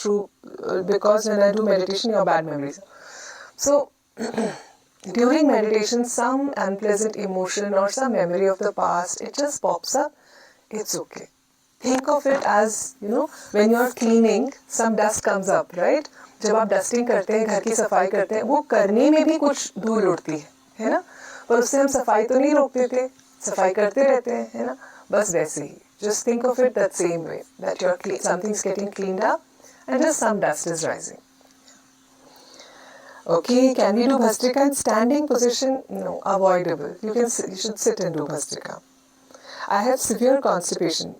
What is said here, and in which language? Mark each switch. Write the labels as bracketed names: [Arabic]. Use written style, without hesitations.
[English] Through because when I do meditation, your bad memories. So during meditation, some unpleasant emotion or some memory of the past, it just pops up. It's okay. Think of it as, when you are cleaning, some dust comes up, right? [Hindi] जब आप dusting करते हैं, घर की सफाई करते हैं, वो करने में भी कुछ धूल उड़ती है ना? पर उससे हम सफाई तो नहीं रोक देते, सफाई करते रहते हैं, है ना? बस वैसे ही. [English] Just think of it that same way, that something's getting cleaned up and just some dust is rising. Okay, can we do Bhastrika in standing position? No, avoidable. You should sit and do Bhastrika. I have severe constipation.